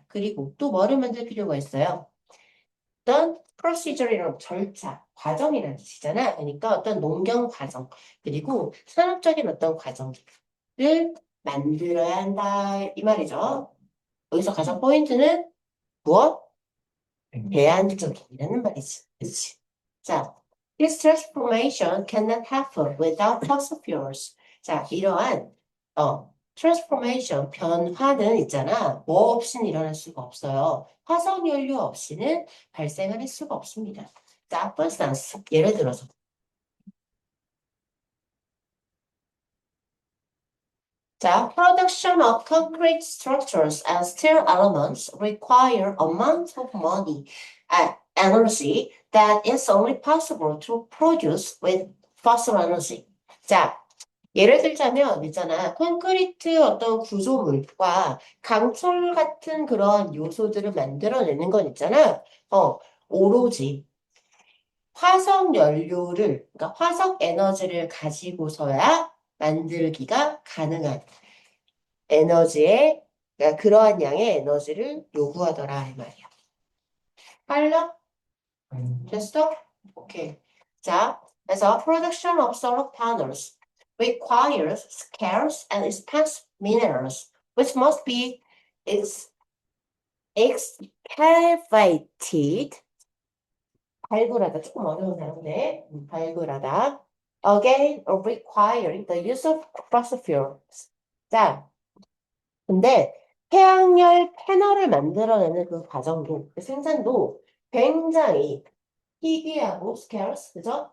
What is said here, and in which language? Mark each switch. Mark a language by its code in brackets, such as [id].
[ko] 그리고 또 뭐를 만들 필요가 있어요? 어떤 procedure이란 절차, 과정이라는 뜻이잖아. 그러니까 어떤 농경 과정, 그리고 산업적인 어떤 과정을 만들어야 한다 이 말이죠. 여기서 가장 포인트는 무엇? 대안적이라는 말이지. 그치? [en] 자, this transformation cannot happen without fossil fuels. [ko] 자, 이러한 transformation, 변화는 있잖아. 뭐 없이는 일어날 수가 없어요. 화석연료 없이는 발생할 수가 없습니다. [en] 자, for instance, [ko] 예를 들어서 [en] 자, production of concrete structures and steel elements require amount of money and energy that is only possible to produce with fossil energy. [ko] 자, 예를 들자면 있잖아. 콘크리트 어떤 구조물과 강철 같은 그런 요소들을 만들어내는 건 있잖아. 오로지 화석 연료를, 그러니까 화석 에너지를 가지고서야 만들기가 가능한 에너지의, 그러니까 그러한 양의 에너지를 요구하더라 이 말이야. 빨라? 됐어? 오케이. [en] 자, 그래서 production of solar panels requires scarce and expensive minerals, which must be ex excavated. [ko] 발굴하다 조금 어려운 단어인데 발굴하다. [en] Again, requiring the use of fossil fuels. [ko] 자, 근데 태양열 패널을 만들어내는 그 과정도, 그 생산도 굉장히 희귀하고 scarce, 그죠?